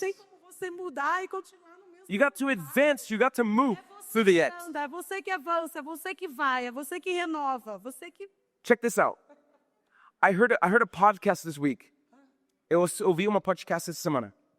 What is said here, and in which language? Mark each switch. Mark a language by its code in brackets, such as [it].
[pt] Tem como você mudar e continuar no mesmo [en] You got to advance. You got to move through the X. [pt] anda, é você que avança, é você que vai, é você que renova, você que... [en] Check this out. I heard a podcast this week. [pt] Eu ouvi uma podcast essa semana.